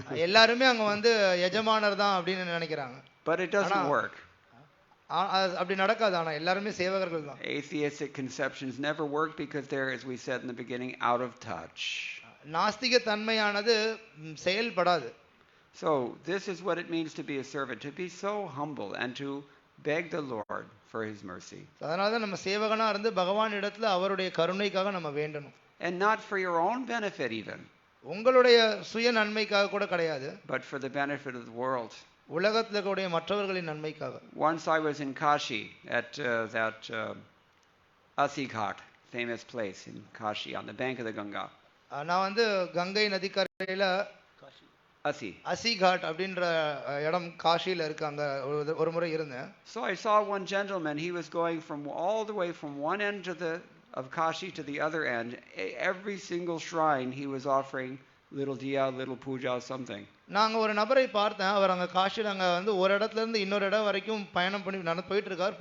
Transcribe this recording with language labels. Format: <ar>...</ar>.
<ta>எல்லாருமே அங்க வந்து எஜமானர் தான் அப்படின்னு நினைக்கிறாங்க.</ta> <en>But it doesn't work.</en> <ta>அப்படி நடக்காது. ஆனா எல்லாருமே சேவகர்கள் தான்.</ta> <en>Atheistic conceptions never work because they're, as we said in the beginning, out of touch.</en> <ta>நாஸ்திக தன்மையானது செயல்படாது.</ta> <en>So this is what it means to be a servant, to be so humble and to beg the Lord for his mercy.</en> <ta>அதனால தான் நம்ம சேவகனா இருந்து பகவான் இடத்துல அவருடைய கருணைக்காக நம்ம வேண்டணும்.</ta> <en>And not for your own benefit even.</en> <ta>உங்களுடைய சுய நன்மைக்காக கூட கிடையாது.</ta> <en>But for the benefit of the world.</en> <ta>உலகத்துல கூடிய மற்றவர்களின் நன்மைக்காக.</ta> <en>Once I was in Kashi at that Asi Ghat, famous place in Kashi on the bank of the Ganga.</en> <ta>நான் வந்து கங்கை நதிக்கரையில அசி காட் அப்படின்ற இடம் காஷில இருக்காங்க ஒரு முறை இருந்தேன்.</ta> <en>So I saw one gentleman, he was going from all the way from one end of Kashi to the other end. Every single shrine he was offering little diya, little puja, something.</en> <ta>நாங்க ஒரு நபரை பார்த்தேன். அவர் அங்க காஷில அங்க வந்து ஒரு இடத்துல இருந்து இன்னொரு இடம் வரைக்கும் பயணம் பண்ணி நடந்து போயிட்டு இருக்கார்.</ta>